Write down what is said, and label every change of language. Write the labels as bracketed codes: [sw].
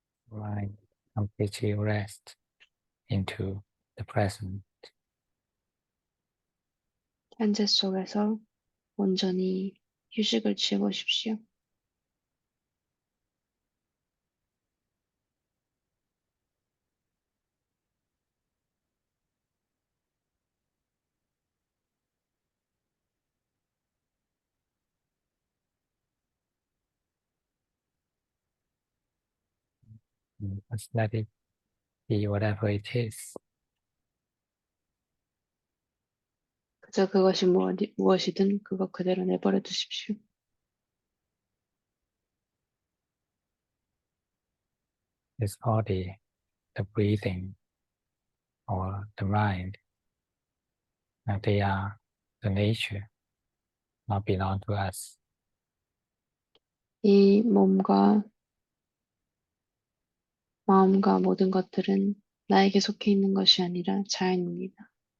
[en] Mind completely rest into the present. [ko] 현재 속에서 온전히 휴식을 취해보십시오. [en] Just let it be whatever it is. [ko] 그저 그것이 무엇이든 그것 그대로 내버려 두십시오. [en] This body, the breathing, or the mind, they are the nature, not belong to us. [ko] 이 몸과 마음과 모든 것들은 나에게 속해 있는 것이 아니라 자연입니다.